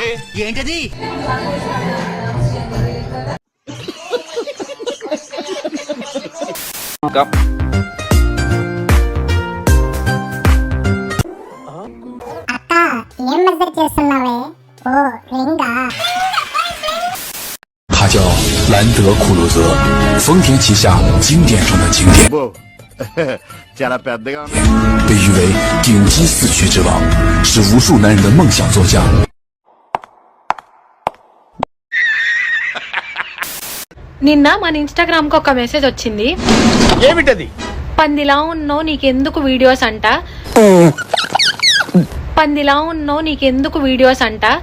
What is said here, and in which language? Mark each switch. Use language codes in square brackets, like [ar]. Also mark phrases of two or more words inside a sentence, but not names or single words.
[te] ఏంటది? ఏం మెసేజ్ చేస్తున్నావే? ఓ రింగా? [zh] 他叫兰德酷鲁泽，丰田旗下经典中的经典， [te] చాలా పెద్దగా [zh] 被誉为顶级四驱之王，是无数男人的梦想座驾。 [te] నిన్న మన ఇన్స్టాగ్రామ్ కి ఒక మెసేజ్ వచ్చింది. ఏమిటది? పందిలా ఉన్నావు నీకెందుకు వీడియోస్ అంట, పందిలా ఉన్నావు నీకెందుకు వీడియోస్ అంట.